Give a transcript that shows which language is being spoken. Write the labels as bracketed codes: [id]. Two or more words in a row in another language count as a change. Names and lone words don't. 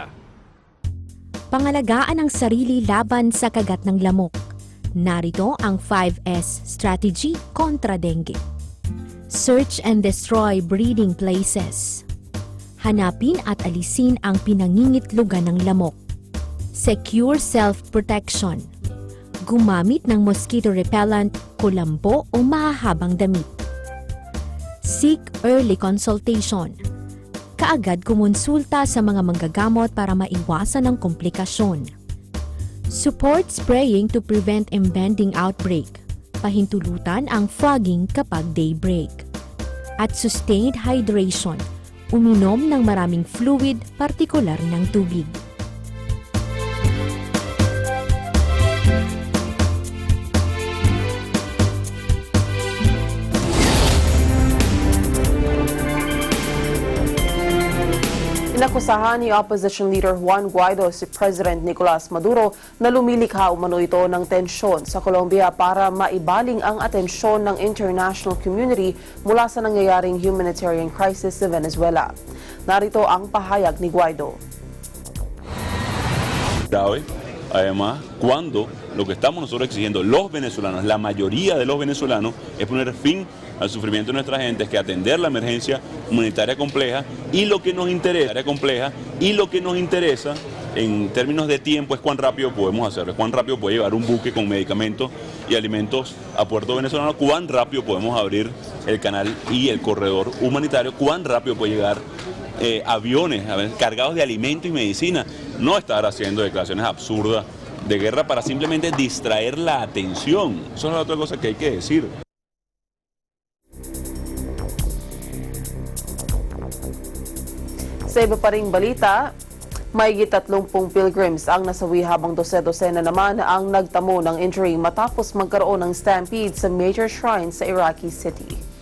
[tl] Pangalagaan ang sarili laban sa kagat ng lamok. Narito ang 5S strategy kontra dengue. [en] Search and destroy breeding places. [tl] Hanapin at alisin ang pinangingitlugan ng lamok. [en] Secure self-protection. [tl] Gumamit ng [en] mosquito repellent, [tl] kulambo o mahahabang damit. [en] Seek early consultation. [tl] Kaagad kumonsulta sa mga manggagamot para maiwasan ang komplikasyon. [en] Support spraying to prevent impending outbreak. [tl] Pahintulutan ang fogging kapag daybreak. At [en] sustained hydration. [tl] Uminom ng maraming fluid, partikular ng tubig. Inakusahan ni [en] Opposition Leader [tl] Juan Guaido si President Nicolas Maduro na lumilikha umano ito ng tensyon sa Colombia para maibaling ang atensyon ng [en] international community [tl] mula sa nangyayaring [en] humanitarian crisis [tl] sa Venezuela. Narito ang pahayag ni Guaido. [es] Grave, además, cuando lo que estamos nosotros exigiendo los venezolanos, la mayoría de los venezolanos, es poner fin al sufrimiento de nuestra gente, es que atender la emergencia humanitaria compleja y lo que nos interesa en términos de tiempo es cuán rápido podemos hacerlo, es cuán rápido puede llevar un buque con medicamentos y alimentos a puerto venezolano, cuán rápido podemos abrir el canal y el corredor humanitario, cuán rápido puede llegar aviones cargados de alimentos y medicina, no estar haciendo declaraciones absurdas de guerra para simplemente distraer la atención. Eso es la otra cosa que hay que decir. [tl] Sa iba pa ring balita, mahigit 30 pilgrims ang nasawi habang dose-dosena naman ang nagtamo ng injury matapos magkaroon ng stampede sa [en] major shrine [tl] sa Iraqi City.